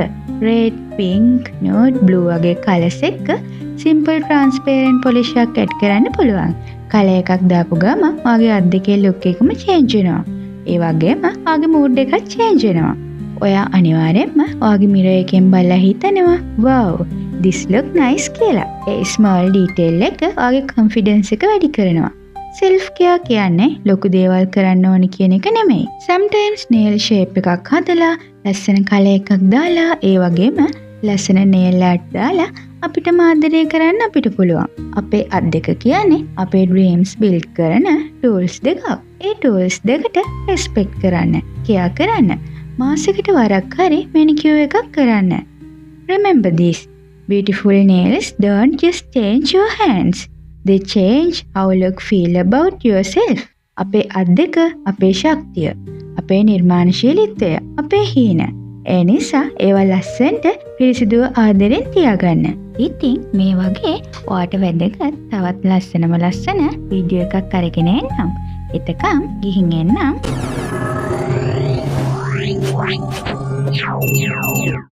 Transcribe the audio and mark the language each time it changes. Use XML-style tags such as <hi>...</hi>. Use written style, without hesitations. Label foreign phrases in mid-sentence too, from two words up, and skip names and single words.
<en>red, pink, nude, blue</en> <si>වගේ කලර්ස් එක්ක</si> <en>simple transparent polish</en> <si>එකක් ඇඩ් කරන්න පුළුවන්. කලර් එකක් දාපු ගම ඔයාගේ අත් දෙකේ ලුක් එකම චේන්ජ් වෙනවා. ඒ වගේම ඔයාගේ මූඩ් එකත් චේන්ජ් වෙනවා. ඔයා අනිවාර්යෙන්ම ඔයාගේ මිරර් එකෙන් බලලා හිතනවා</si> <en>wow this look nice</en> <si>කියලා. ඒ</si> <en>small detail</en> <si>එක ඔයාගේ කොන්ෆිඩන්ස් එක වැඩි කරනවා.</si> <en>self care</en> <si>කියන්නේ ලොකු දේවල් කරන්න ඕනි කියන එක නෙමෙයි.</si> <en>sometimes nail shape</en> <si>එකක් හදලා, ලස්සන කලර් එකක් දාලා, ඒ වගේම ලස්සන</si> <en>nail art</en> <si>දාලා අපිට ආදරය කරන්න අපිට පුළුවන්. අපේ අත් දෙක කියන්නේ අපේ</si> <en>dreams build</en> <si>කරන tools දෙකක්. ඒ tools දෙකට respect කරන්න, care කරන්න, මාසෙකට වරක් හරි manicure එකක් කරන්න.</si> <en>Remember this. Beautiful nails don't just change your hands. They change how you look feel about yourself.</en> <si>අපේ අත් දෙක අපේ ශක්තිය, අපේ නිර්මාණශීලීත්වය, අපේ හීන. ඒ නිසා ඒවා ලස්සනට පිරිසිදුව ආදරෙන් තියාගන්න. ඉතින් මේ වගේ ඔයාට වැදගත් තවත් ලස්සන වීඩියෝ එකක් අරගෙන එන්නම්. එතකම් ගිහින් එන්නම්.</si>